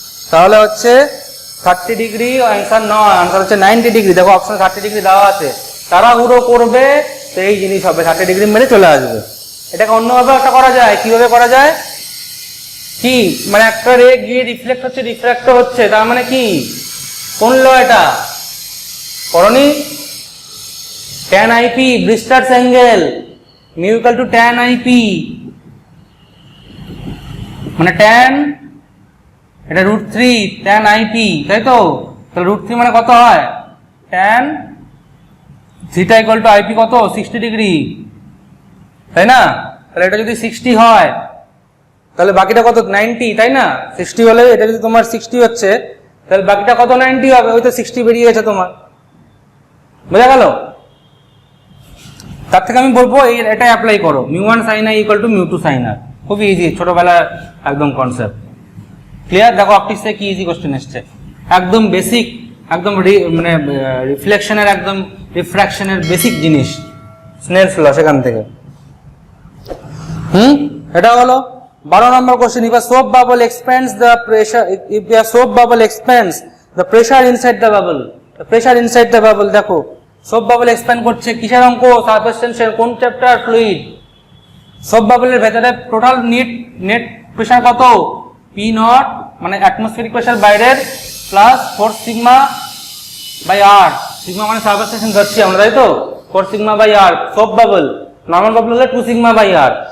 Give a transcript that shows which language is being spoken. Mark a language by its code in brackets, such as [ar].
[bn] তাহলে হচ্ছে 30 degree answer নয়, অ্যান্সার হচ্ছে 90 ডিগ্রি। দেখো অপশন 30 ডিগ্রি দেওয়া আছে, তাড়াহুড়ো করবে তো এই জিনিস হবে, 30 ডিগ্রি মেরে চলে আসবে। এটাকে অন্যভাবে একটা করা যায়, কিভাবে করা যায়? কি মানে একটা রে গিয়ে রিফ্লেক্ট হচ্ছে, রিফ্র্যাক্ট হচ্ছে, তার মানে কি? কোন ল এটা করনি? tan ip, ব্রিস্টার্স angle, μ = tan ip, মানে tan, এটা √3 tan ip, তাই তো? তাহলে √3 মানে কত হয়? tan θ = ip কত? 60 ডিগ্রি, তাই না? তাহলে এটা যদি 60 হয়, তাহলে বাকিটা কত? 90, তাই না? 60 হলে এটা যদি তোমার 60 হচ্ছে, তাহলে বাকিটা কত? 90 হবে। ওই তো 60 বেরিয়ে গেছে তোমার, বোঝা গেল? তার থেকে আমি বলবো এটা অ্যাপ্লাই করো, μ1 sin i = μ2 sin r। খুবই ইজি, ছোটবেলার একদম কনসেপ্ট ক্লিয়ার। দেখো অপটিক্সে কি ইজি কোশ্চেন এসছে, একদম বেসিক, একদম মানে রিফ্লেকশনের, একদম রিফ্র্যাকশনের বেসিক জিনিস, স্নেলস ল, সেখান থেকে। এটা হলো 12 নম্বর question. [en] If a soap bubble expands the pressure, if a soap bubble expands the pressure inside the bubble, the pressure inside the bubble, [bn] দেখো সোপ বাবল এক্সপ্যান্ড করছে, কিসের অঙ্ক? Surface tension. কোন চ্যাপ্টার? ফ্লুইড। সোপ বাবলের ভেতরে total net pressure কত? P0, মানে atmospheric pressure বাইরের, plus 4 sigma by r, sigma মানে সারফেস টেনশন ধরছি আমরা, তাই তো? 4 sigma by r soap bubble. Normal bubble হলে 2 সিগমা বাই r।